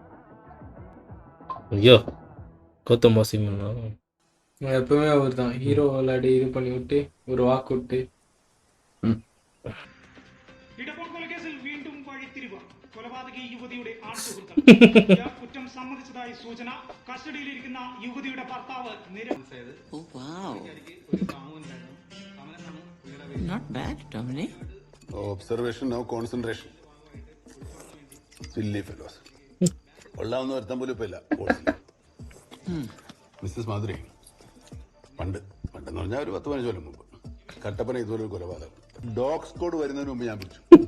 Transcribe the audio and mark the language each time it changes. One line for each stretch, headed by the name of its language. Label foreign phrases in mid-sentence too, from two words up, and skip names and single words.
Tamil: ஐயோ கௌதம் வாசிம் எப்பவுமே அவர் தான் ஹீரோ விளையாடி இது பண்ணி விட்டு ஒரு வாக்கு விட்டு.
Malayalam: ഇടപ്പാൺ കൊലക്കേസിൽ വീണ്ടും വഴിത്തിരിവ്. കൊലപാതകി യുവതിയുടെ ആൺസുഹൃത്ത് കുറ്റം സമ്മതിച്ചതായി സൂചന. കസ്റ്റഡിയിലിരിക്കുന്ന യുവതിയുടെ ഭർത്താവ്
English: Oh wow. Not bad, Dominic. Observation, no concentration. Silly fellows.
Malayalam: കൊള്ളാവുന്ന വരുത്താൻ പോലും ഇപ്പൊ ഇല്ല. മിസ്സസ് മാധുരി, പണ്ടെന്ന് പറഞ്ഞാൽ ഒരു 10-15 കൊല്ലം മുമ്പ് കട്ടപ്പന ഇതുപോലെ ഒരു കൊലപാതകം. ഡോഗ് സ്ക്വാഡ് വരുന്നതിന് മുമ്പ് ഞാൻ പിടിച്ചു.